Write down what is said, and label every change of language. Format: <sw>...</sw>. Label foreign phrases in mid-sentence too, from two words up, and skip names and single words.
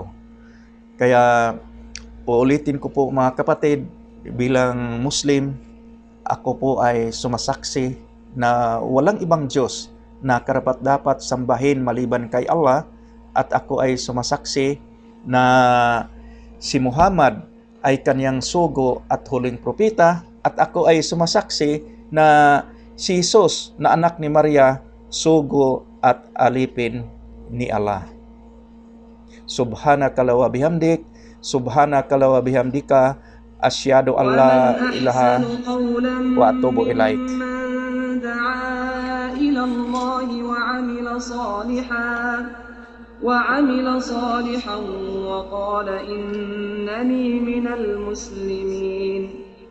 <tl>Kaya uulitin ko po, mga kapatid, bilang Muslim, ako po ay sumasaksi na walang ibang Diyos na karapat-dapat sambahin maliban kay Allah, at ako ay sumasaksi na si Muhammad ay kanyang sugo at huling propeta, at ako ay sumasaksi na si Hesus na anak ni Maria, sugo at alipin ni Allah.</tl> <ar>سبحانك وبحمدك سبحانك وبحمدك أشهد أن لا إله وأتوب إليك. وعمل صالحا وقال إنني من المسلمين</ar>